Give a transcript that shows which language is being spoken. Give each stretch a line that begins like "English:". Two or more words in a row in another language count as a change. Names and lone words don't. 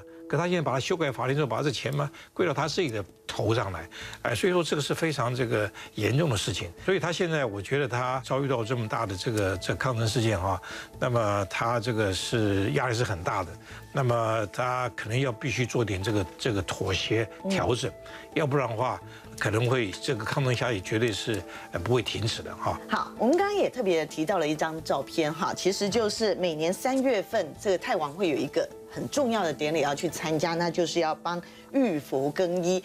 Chinese: 可他现在把他修改法令之後，把這錢嘛歸到他自己的頭上來，所以說這個是非常這個嚴重的事情。所以他現在我覺得他遭遇到這麼大的這個抗爭事件哈，那麼他這個是壓力是很大的。那麼他可能要必須做點這個妥協調整，要不然的話可能會這個抗爭下去絕對是不會停止的哈。好，我們剛剛也特別提到了一張照片哈，其實就是每年3月份這個泰王會有一個很重要的典禮要去參加，那就是要幫玉佛更衣。